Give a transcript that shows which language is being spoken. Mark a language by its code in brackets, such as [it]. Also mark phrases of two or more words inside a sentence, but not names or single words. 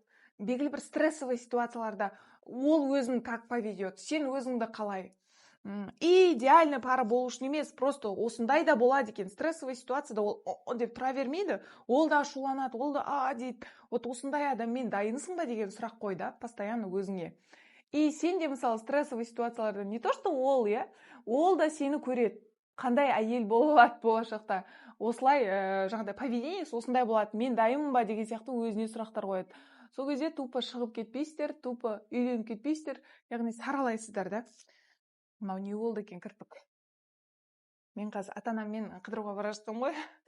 [kk] Белгілі бір стрессовый ситуацияларда ол өзін [ru] как поведет, [kk] сен өзіңді қалай? Идеальный пара болу үшін емес, просто осындай да болады екен. Стрессовый ситуацияда ол деп тұра бермейді, ол да ашуланады, ол да дейді, вот осындай адаммен дайынсың ба деген сұрақ қой да, постоянно өзіңе. И сен де, мысалы, стрессовый ситуацияларда [ru] не то, что [kk] ол да сені көреді. Қандай әйел болады болашақта? Осылай жаңағыдай поведениесі осындай болады, мен дайынмын ба деген сияқты өзіне сұрақтар қояды. Сол кезде тупо шығып кетпейсіздер, тупо үйленіп кетпейсіздер, яғни саралайсыздар да. Мынау не болды екен кірпік? Мен қазір ата-анаммен қыдыруға бара жатсам ғой.